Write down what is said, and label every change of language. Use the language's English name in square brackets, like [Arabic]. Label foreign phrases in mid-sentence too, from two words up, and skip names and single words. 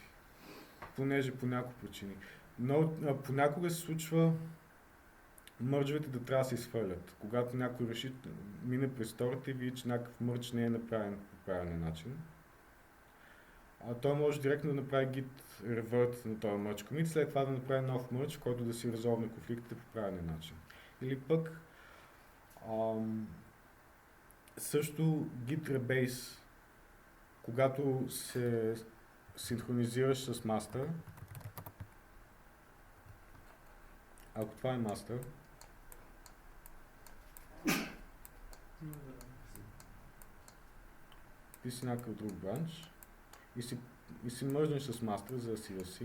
[Bulgarian] Понеже по няколко причини. Но понякога се случва мърджовете да трябва да се изхвърлят. Когато някой реши, мине през стората и види, че някакъв мърдж не е направен по правилен начин. Той може директно да направи [English] git revert [Bulgarian] на този мърдж commit, след това да направи нов мърдж, в който да си резолвне конфликтите по правилен начин. Или пък също [English] git rebase, [Bulgarian] когато се синхронизираш с master, ако това е master, ти си някакъв друг бранч и си мържнеш с master, за да си sync.